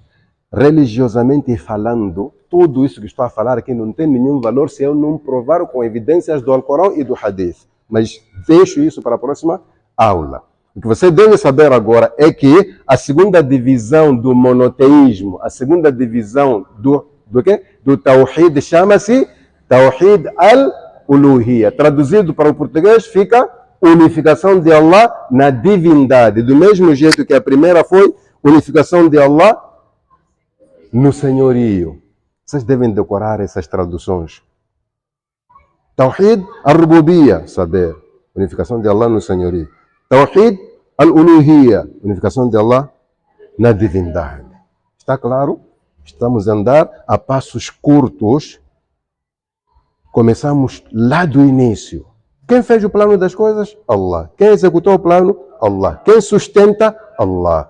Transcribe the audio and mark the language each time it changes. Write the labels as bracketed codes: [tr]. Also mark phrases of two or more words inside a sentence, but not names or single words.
[pt] Religiosamente falando, tudo isso que estou a falar aqui não tem nenhum valor se eu não provar com evidências do Alcorão e do Hadith. Mas deixo isso para a próxima aula. O que você deve saber agora é que a segunda divisão do monoteísmo, a segunda divisão do quê? Do Tawhid chama-se [ar] توحيد الألوهية. [pt] Traduzido para o português fica unificação de Allah na divindade. Do mesmo jeito que a primeira foi unificação de Allah no senhorio. Vocês devem decorar essas traduções. [ar] توحيد الربوبية, [pt] saber. Unificação de Allah no senhorio. [ar] توحيد الألوهية. [pt] Unificação de Allah na divindade. Está claro? Estamos a andar a passos curtos. Começamos lá do início. Quem fez o plano das coisas? Allah. Quem executou o plano? Allah. Quem sustenta? Allah.